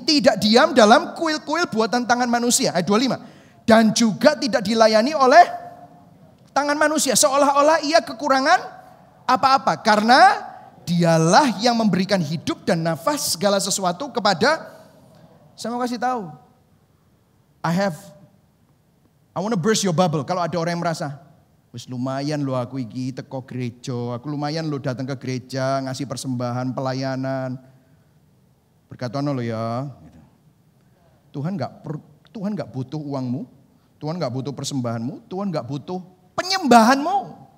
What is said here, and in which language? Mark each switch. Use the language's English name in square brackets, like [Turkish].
[Indonesian] Tidak diam dalam kuil-kuil buatan tangan manusia. Ayat 25, dan juga tidak dilayani oleh tangan manusia. Seolah-olah ia kekurangan apa-apa. Karena dialah yang memberikan hidup dan nafas segala sesuatu kepada. Saya mau kasih tahu. [English] I want to burst your bubble. [Indonesian] Kalau ada orang yang merasa, [Javanese] wis lumayan lo aku iki teko gereja, aku lumayan lo [Indonesian] datang ke gereja, ngasih persembahan, pelayanan. [Javanese] Berkatono lo ya. [Indonesian] Tuhan nggak butuh uangmu, Tuhan nggak butuh persembahanmu, Tuhan nggak butuh penyembahanmu.